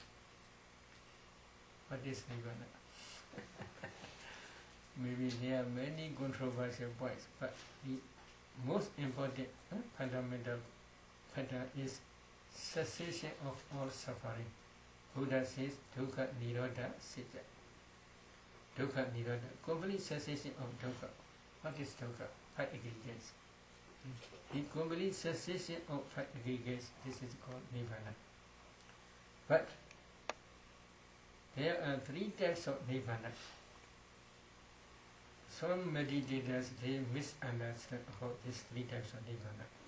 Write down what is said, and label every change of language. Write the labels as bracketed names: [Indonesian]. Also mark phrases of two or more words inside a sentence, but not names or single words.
[English] What is nirvana? Maybe there are many controversial points, but the most important fundamental factor is cessation of all suffering. [Pali] Buddha says dukkha nirodha sitya. Dukkha nirodha, [English] complete cessation of dukkha. What is dukkha? Five aggregates. The complete cessation of five aggregates, this is called nibbana. But there are three types of nibbana. Some meditators, they misunderstand about these three types of nibbana.